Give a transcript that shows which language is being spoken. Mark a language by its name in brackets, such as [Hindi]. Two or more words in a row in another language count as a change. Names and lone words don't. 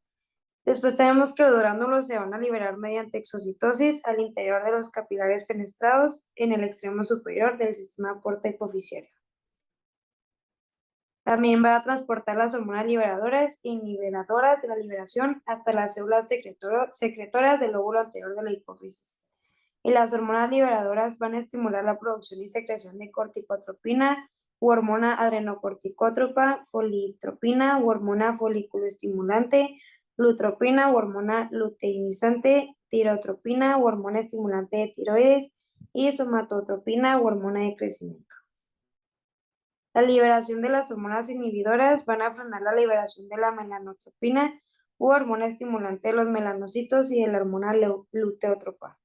[Spanish] Después tenemos que los gránulos se van a liberar mediante exocitosis al interior de los capilares fenestrados en el extremo superior del sistema porta hipofisiario. También va a transportar las hormonas liberadoras e inhibidoras de la liberación hasta las células secretoras del lóbulo anterior de la hipófisis. Y las hormonas liberadoras van a estimular la producción y secreción de corticotropina u hormona adrenocorticótropa, folitropina u hormona foliculoestimulante, lutropina u hormona luteinizante, tirotropina u hormona estimulante de tiroides y somatotropina u hormona de crecimiento. La liberación de las hormonas inhibidoras van a frenar la liberación de la melanotropina u hormona estimulante de los melanocitos y de la hormona luteótropa.